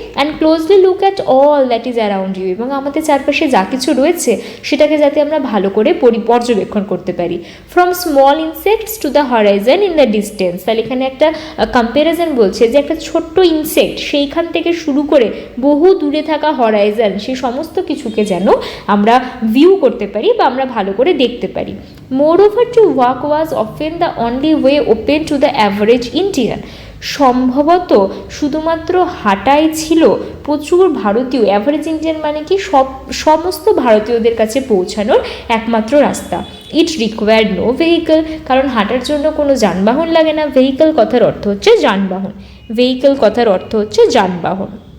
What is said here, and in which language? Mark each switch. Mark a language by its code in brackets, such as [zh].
[en] and closely look at all that is around you, [bn] এবং আমাদের চারপাশে যা কিছু রয়েছে সেটাকে যাতে আমরা ভালো করে পর্যবেক্ষণ করতে পারি। [en] from small insects to the horizon in the distance, [bn] তাহলে এখানে একটা কম্প্যারিজন বলছে যে একটা ছোট্ট ইনসেক্ট সেইখান থেকে শুরু করে বহু দূরে থাকা হরাইজন, সেই সমস্ত কিছুকে যেন আমরা ভিউ করতে পারি বা আমরা ভালো করে দেখতে পারি। [en] Moreover, to walk was often the only way open to the average Indian. [bn] সম্ভবত শুধুমাত্র হাঁটাই ছিল প্রচুর ভারতীয়, অ্যাভারেজ ইন্ডিয়ান মানে কি সমস্ত ভারতীয়দের কাছে পৌঁছানোর একমাত্র রাস্তা। [en] it required no vehicle, [bn] কারণ হাঁটার জন্য কোনো যানবাহন লাগে না। ভেহিকল কথার অর্থ হচ্ছে যানবাহন, ভেহিকল কথার অর্থ হচ্ছে যানবাহন।